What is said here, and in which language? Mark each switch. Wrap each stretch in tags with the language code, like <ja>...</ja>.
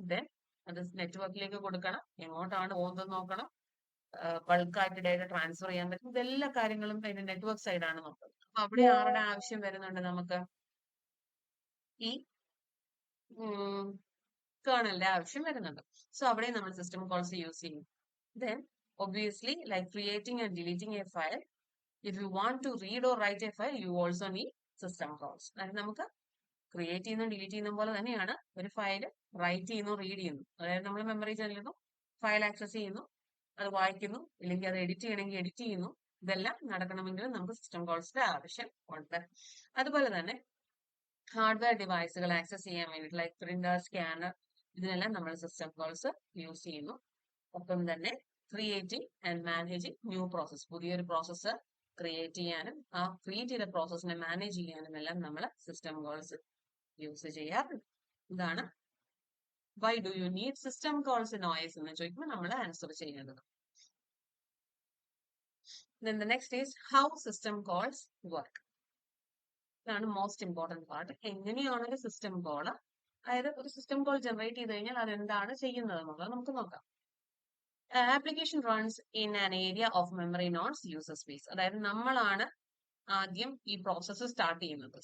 <ml>Then അത് നെറ്റ്വർക്കിലേക്ക് കൊടുക്കണം, എങ്ങോട്ടാണ് പോകുന്നത് നോക്കണം, ബൾക്കായിട്ട് ഡേറ്റ ട്രാൻസ്ഫർ ചെയ്യാൻ പറ്റും. ഇതെല്ലാ കാര്യങ്ങളും അതിന്റെ നെറ്റ്വർക്ക് സൈഡാണ് നോക്കുന്നത്. അപ്പൊ അവിടെ ആരുടെ ആവശ്യം വരുന്നുണ്ട്? നമുക്ക് ഈ കേർണലിന്റെ ആവശ്യം വരുന്നുണ്ട്. സോ അവിടെ നമ്മൾ സിസ്റ്റം കോൾസ് യൂസ് ചെയ്യും.</ml> <en>Then obviously, like creating and deleting a file, if you want to read or write a file, you also need system calls.</en> <ml>അതായത് നമുക്ക് ക്രിയേറ്റ് ചെയ്യുന്ന ഡിലീറ്റ് ചെയ്യുന്ന പോലെ തന്നെയാണ് ഒരു ഫയൽ റൈറ്റ് ചെയ്യുന്നു, റീഡ് ചെയ്യുന്നു. അതായത് നമ്മൾ മെമ്മറി ചെല്ലുന്നു, ഫയൽ ആക്സസ് ചെയ്യുന്നു, അത് വായിക്കുന്നു, ഇല്ലെങ്കിൽ അത് എഡിറ്റ് ചെയ്യണമെങ്കിൽ എഡിറ്റ് ചെയ്യുന്നു. ഇതെല്ലാം നടക്കണമെങ്കിൽ നമുക്ക് സിസ്റ്റം കോൾസിന്റെ ആവശ്യം ഉണ്ട്. അതുപോലെ തന്നെ ഹാർഡ്വെയർ ഡിവൈസുകൾ ആക്സസ് ചെയ്യാൻ വേണ്ടിയിട്ട് ലൈക്ക് പ്രിന്റർ, സ്കാനർ, ഇതിനെല്ലാം നമ്മൾ സിസ്റ്റം കോൾസ് യൂസ് ചെയ്യുന്നു. ഒപ്പം തന്നെ</ml> <en>creating and managing new process,</en> <ml>പുതിയൊരു പ്രോസസ്സ് ക്രിയേറ്റ് ചെയ്യാനും ആ ക്രിയേറ്റ് ചെയ്ത പ്രോസസ്സിനെ മാനേജ് ചെയ്യാനും എല്ലാം നമ്മൾ സിസ്റ്റം കോൾസ് യൂസ് ചെയ്യാറുണ്ട്. ഇതാണ്</ml> <en>why do you need system calls in OS</en> <ml>എന്ന് ചോദിക്കുമ്പോൾ നമ്മൾ ആൻസർ ചെയ്യേണ്ടത്.</ml> <en>Then the next is how system calls work.</en> <ml>ഇതാണ്</ml> <en>Most important part.</en> <ml>എങ്ങനെയാണ് ഒരു സിസ്റ്റം കോൾ, അതായത് ഒരു സിസ്റ്റം കോൾ ജനറേറ്റ് ചെയ്ത് കഴിഞ്ഞാൽ അതെന്താണ് ചെയ്യുന്നത് എന്നുള്ളത് നമുക്ക് നോക്കാം.</ml> <en>Application runs in an area of memory known as user space.</en> <ml>അതായത് നമ്മളാണ് ആദ്യം ഈ പ്രോസസ്സ് സ്റ്റാർട്ട് ചെയ്യുന്നത്.</ml>